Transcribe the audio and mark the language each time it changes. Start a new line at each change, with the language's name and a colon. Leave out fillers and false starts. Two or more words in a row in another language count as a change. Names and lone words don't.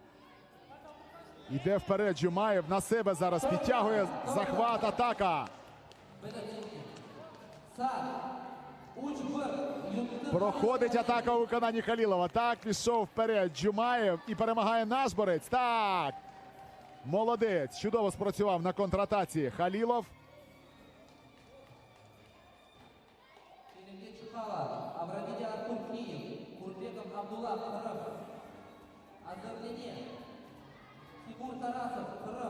Ukrainian: Йде вперед Джумаєв, на себе зараз підтягує, захват, атака. Проходить атака у виконанні Халілова. Так, пішов вперед Джумаєв і перемагає наш борець. Так, молодець, чудово спрацював на контратаці Халілов. Аврабидя Адуров Киев, Курбеков Абдулла Харам. Оздоровление. Тимур Тарасов, Крым.